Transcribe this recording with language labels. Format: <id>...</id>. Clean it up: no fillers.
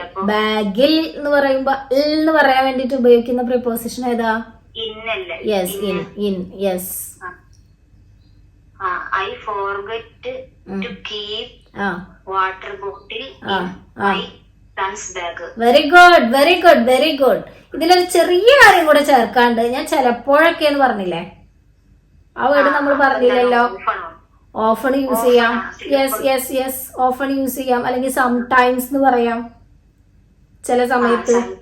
<ml>ബാഗിൽ എന്ന് പറയുമ്പോ എന്ന് പറയാൻ വേണ്ടിട്ട് ഉപയോഗിക്കുന്ന പ്രിപ്പോസിഷൻ ഏതാ?</ml> <en>Yes, in. Yes. I forget to keep water bottle in my son's bag. Very good.</en> <ml>ഇതിലൊരു ചെറിയ കാര്യം കൂടെ ചേർക്കാണ്ട്, ഞാൻ ചിലപ്പോഴൊക്കെ എന്ന് പറഞ്ഞില്ലേ, ആ വേർഡ് നമ്മൾ പറഞ്ഞില്ലല്ലോ. ഓഫൺ യൂസ് ചെയ്യാം. യെസ്, ഓഫൺ യൂസ് ചെയ്യാം. അല്ലെങ്കിൽ സംടൈംസ് എന്ന് പറയാം, ചില സമയത്ത്.</ml>